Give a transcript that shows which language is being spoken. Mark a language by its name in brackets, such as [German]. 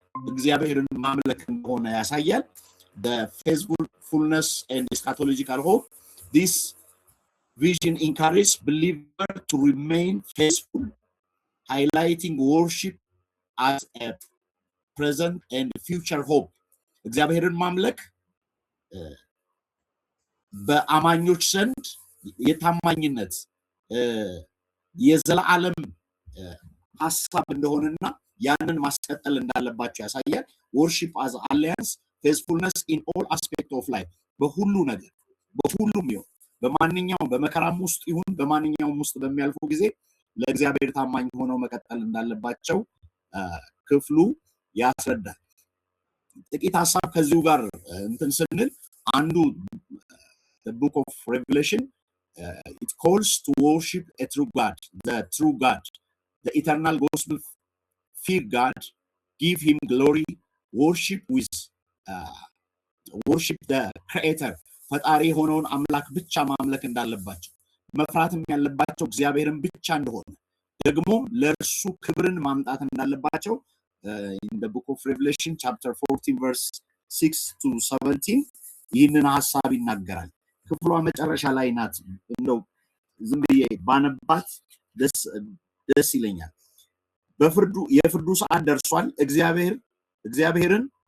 [Amharic] እግዚአብሔርን ማምለክ እንደሆነ ያሳያል። [English] the faithfulness and eschatological hope. This vision encourages believers to remain faithful, highlighting worship as a present and future hope. [Amharic] እግዚአብሔርን ማምለክ በአማኞች ዘንድ የታማኝነት የዘላለም ሐሳብ እንደሆነና ያንን ማስቀጠል እንዳለባቸው ያሳያል። [English] worship as alliance, faithfulness in all aspects of life. [Amharic] በሁሉ ነገር በሁሉም ይሁን በማንኛውም በመከራም ውስጥ ይሁን በማንኛውም ውስጥ በሚያልፉ ጊዜ ለእግዚአብሔር ታማኝ ሆነው መቀጠል እንዳለባቸው ክፍሉ ያስረዳል። ጥቂት ሐሳብ ከዚሁ ጋር እንትን ስንል አንዱ [English] the book of Revelation it calls to worship a true God, the true God, the eternal gospel. Fear God, give him glory, worship the creator. [Amharic] ፈጣሪ ሆነውን አምላክ ብቻ ማምለክ እንዳለባቸው መፍራትም ያለባቸው እግዚአብሔርን ብቻ እንደሆነ ደግሞ ለእርሱ ክብርን ማምጣት እንዳለባቸው [English] in the book of Revelation chapter 14 verse 6 to 17 [Amharic] ይህንን ሐሳብ ይናገራል። ክፍሏ መጨረሻ ላይ ናት። እንደው ዝም ብዬ ባነባት ደስ ይለኛል። የፍርዱ ሰዓት ደርሷል። እግዚአብሔርን